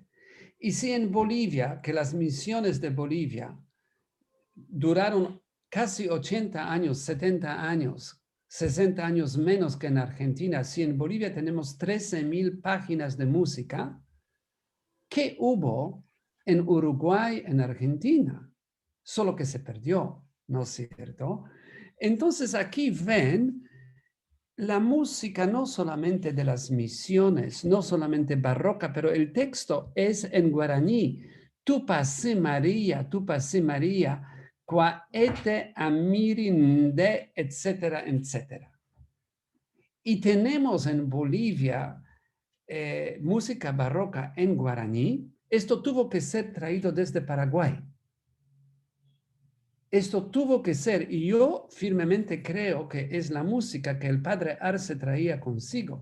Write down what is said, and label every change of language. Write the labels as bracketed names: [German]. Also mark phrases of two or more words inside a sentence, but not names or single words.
[Spanish] Y si en Bolivia, que las misiones de Bolivia duraron casi 80 años, 70 años, 60 años menos que en Argentina, si en Bolivia tenemos 13,000 páginas de música, ¿qué hubo en Uruguay, en Argentina? Solo que se perdió, ¿no es cierto? Entonces aquí ven la música no solamente de las misiones, no solamente barroca, pero el texto es en guaraní. [Guarani] Tupacé María, qua ete amirinde, [Spanish] etcétera, etcétera. Y tenemos en Bolivia música barroca en guaraní. Esto tuvo que ser traído desde Paraguay. Esto tuvo que ser, y yo firmemente creo que es la música que el padre Arce traía consigo.